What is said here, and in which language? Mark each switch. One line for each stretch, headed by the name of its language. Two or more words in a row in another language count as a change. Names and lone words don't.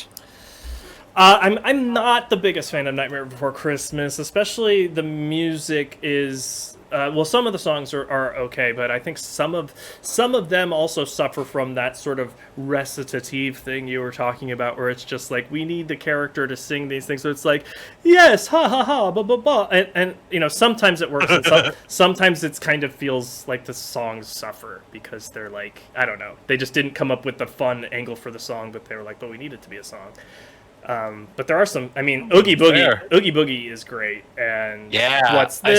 English: I'm not the biggest fan of Nightmare Before Christmas, especially the music is some of the songs are okay, but I think some of them also suffer from that sort of recitative thing you were talking about, where it's just we need the character to sing these things, so it's yes, ha ha ha, ba ba ba, and sometimes it works, and sometimes it's kind of feels like the songs suffer because they're I don't know, they just didn't come up with the fun angle for the song, but they were but we need it to be a song. But there are some. I mean, Oogie Boogie is great, and What's This?